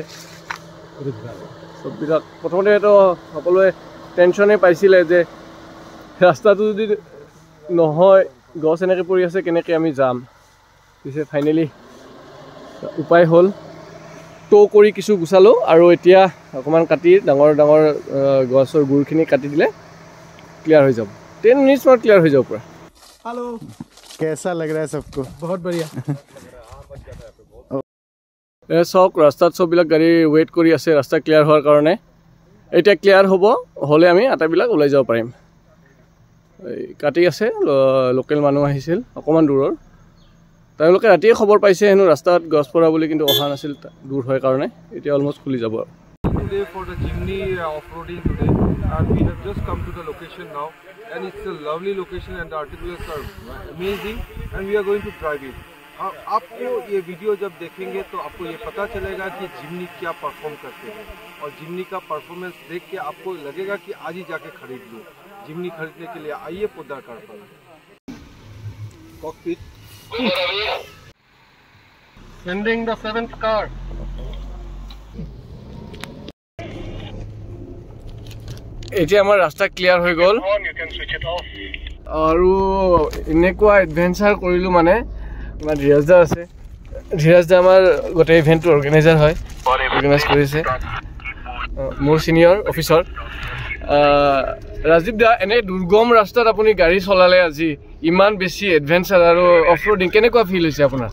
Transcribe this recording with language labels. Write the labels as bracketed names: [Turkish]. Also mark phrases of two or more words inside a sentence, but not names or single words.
[Assamese] চববিলাক প্ৰথমতেতো সকলোৱে টেনশ্যনে পাইছিলে যে ৰাস্তাটো যদি নহয় গছ এনেকৈ পৰি আছে কেনেকৈ আমি যাম পিছে ফাইনেলি উপায় হ'ল টো কৰি কিছু গুচালোঁ আৰু এতিয়া অকণমান কাটি ডাঙৰ গছৰ গুৰখিনি কাটি দিলে ক্লিয়াৰ হৈ যাব 10 মিনিটছত ক্লিয়াৰ হৈ যাব পূৰা [Hindi] हेलो कैसा लग रहा है सबको बहुत बढ़िया [Assamese] চাওক ৰাস্তাত চববিলাক গাড়ী ৱেইট কৰি আছে ৰাস্তা ক্লিয়াৰ হোৱাৰ কাৰণে এতিয়া ক্লিয়াৰ হ'লে আমি আটাইবিলাক ওলাই যাব পাৰিম এই কাটি আছে লোকেল মানুহ আহিছিল অকণমান দূৰৰ তেওঁলোকে ৰাতিয়ে খবৰ পাইছে হেনো ৰাস্তাত গছ পৰা বুলি কিন্তু অহা নাছিল দূৰ হয় কাৰণে এতিয়া অলমষ্ট খুলি যাব আৰু [English] Today for the Jimny off-roading today and we have just come to the location now and it's a lovely location and the articulates are amazing and we are going to drive it. [Hindi] आपको ये वीडियो जब देखेंगे तो आपको ये पता चलेगा कि जिमनी क्या परफॉर्म करते हैं और जिमनी का परफॉर्मेंस देख के आपको लगेगा कि आज ही जाके खरीद लो जिमनी खरीदने के लिए आइए पोद्दार कार पर कॉकपिट [English] sending the 7th car [Assamese] এতিয়া আমাৰ ৰাস্তা ক্লিয়াৰ হৈ গ'ল আৰু এনেকুৱা এডভেঞ্চাৰ কৰিলোঁ মানে আমাৰ ধীৰাজ দা আছে ধীৰাজ দা আমাৰ গোটেই ইভেণ্টটো অৰ্গেনাইজাৰ হয় অৰ্গেনাইজ কৰিছে মোৰ [English] senior officer [Assamese] ৰাজীৱ দা এনে দুৰ্গম ৰাস্তাত আপুনি গাড়ী চলালে আজি ইমান বেছি এডভেঞ্চাৰ আৰু [English] off roading [Assamese] কেনেকুৱা ফিল হৈছে আপোনাৰ